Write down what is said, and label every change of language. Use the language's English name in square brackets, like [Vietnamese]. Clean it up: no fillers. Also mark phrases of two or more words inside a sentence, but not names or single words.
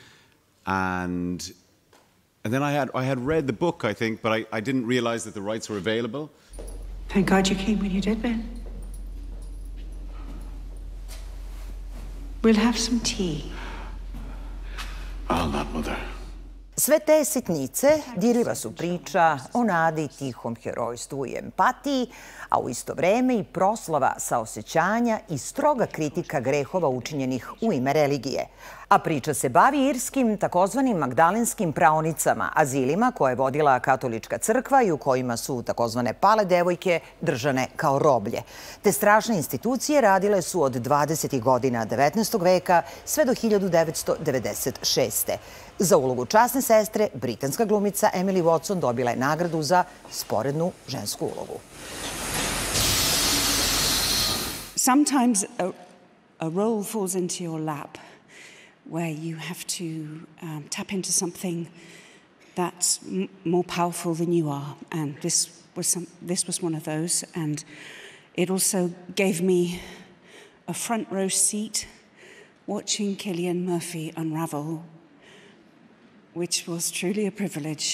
[English] And then I had read the book, I think, but I didn't realize that the rights were available. Thank God you came when you did, Ben. We'll have some tea. I'll not, Mother. [Serbian] Sve te sitnice dirljiva su priča o nadi, tihom herojstvu i empatiji, a u isto vreme i proslava saosećanja i stroga kritika grehova učinjenih u ime religije. A priča se bavi irskim takozvanim magdalenskim praonicama, azilima koje je vodila katolička crkva i u kojima su takozvane pale devojke držane kao roblje. Te strašne institucije radile su od 20. godina 19. veka sve do 1996. Za ulogu časne sestre, britanska glumica Emily Watson dobila je nagradu za sporednu žensku ulogu. [English] Sometimes a role falls into your lap where you have to tap into something that's more powerful than you are. And this was one of those. And it also gave me a front row seat watching Cillian Murphy unravel, which was truly a privilege.